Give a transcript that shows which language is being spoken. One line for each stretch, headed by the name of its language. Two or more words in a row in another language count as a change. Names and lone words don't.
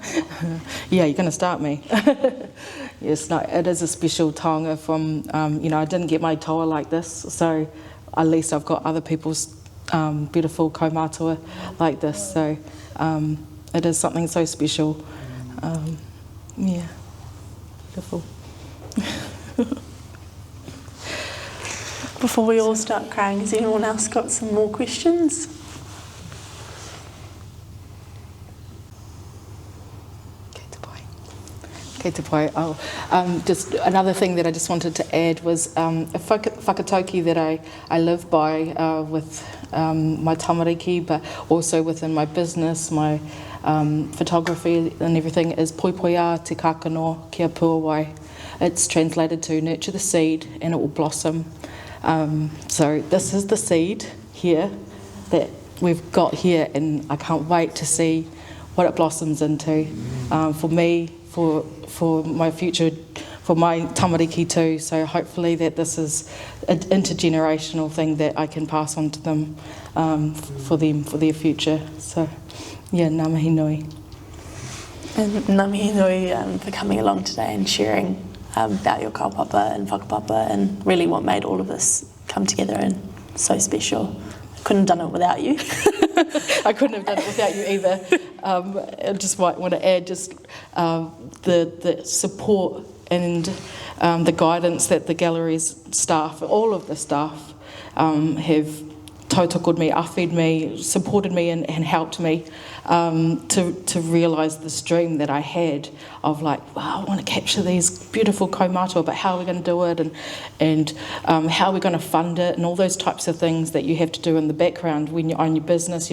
English: Yeah, you're going to start me. Yes, no, it is a special taonga from, you know, I didn't get my toa like this, so at least I've got other people's beautiful kaumātua like this, so it is something so special. Yeah, beautiful. before we all start crying, has anyone else got some more questions?
Māori: Kei te pai.
English: Just another thing that I just wanted to add was a whakatauki that I live by with my tamariki, but also within my business, my photography and everything, is
Māori: poipoia te kākano kia puawai.
English: It's translated to nurture the seed and it will blossom. So this is the seed here that we've got here, and I can't wait to see what it blossoms into for me, for my future, for my tamariki too. So hopefully that this is an intergenerational thing that I can pass on to them, for their future. So yeah,
Māori: ngā mihi nui.
English: And
Māori: ngā mihi nui
English: for coming along today and sharing about your kaupapa and whakapapa, and really what made all of this come together and so special. I couldn't have done it without you. I couldn't have done it without you either. I just want to add just the support and the guidance that the gallery's staff, all of the staff, have tautoko'd me, awhi'd me, supported me and helped me to realise this dream that I had of like, wow, I want to capture these beautiful kaumātua, but how are we going to do it, and how are we going to fund it, and all those types of things that you have to do in the background when you own your business.